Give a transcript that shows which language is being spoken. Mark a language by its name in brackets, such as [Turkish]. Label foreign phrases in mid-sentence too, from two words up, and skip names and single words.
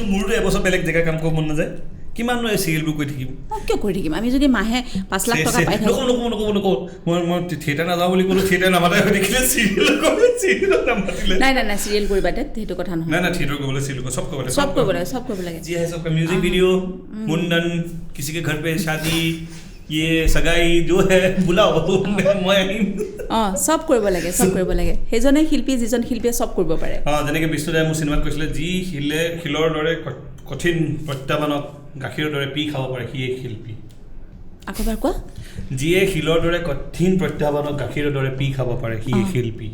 [Assamese] কিন্তু মোৰতো এবছৰ বেলেগ জেগাৰ কাম কৰিব মন নাযায় কিমান চিৰিয়েলবোৰ কৰি থাকিম কিয় কৰি থাকিম আমি যদি মাহে 5 লাখ টকা পাই থাকোঁ নকওঁ মই থিয়েটাৰ নাযাওঁ বুলি ক'লোঁ থিয়েটাৰ নামাতাই হৈ দেখিলে চিৰিয়েল নামাতিলে নাই চিৰিয়েল কৰিবা সেইটো কথা নহয় নাই থিয়েটাৰ কৰিবলৈ চিৰিয়েল চব কৰিব লাগে जी [Hindi] है सबका [English] music video [Hindi] मुंडन किसी के घर पे शादी ये सगाई जो है [Assamese] বুলাও মই আহিম চব কৰিব লাগে সেইজনে শিল্পী যিজন শিল্পীয়ে চব কৰিব পাৰে যেনেকৈ বিষ্ণুদাই মোৰ চিনেমাত কৈছিলে যি শিলৰ দৰে কঠিন প্ৰত্যাহ্বানক গাখীৰৰ দৰে পি খাব পাৰে সিয়ে শিল্পী আকৌ এবাৰ কোৱা যিয়ে শিলৰ দৰে কঠিন প্ৰত্যাহ্বানক গাখীৰৰ দৰে পি খাব পাৰে সিয়ে শিল্পী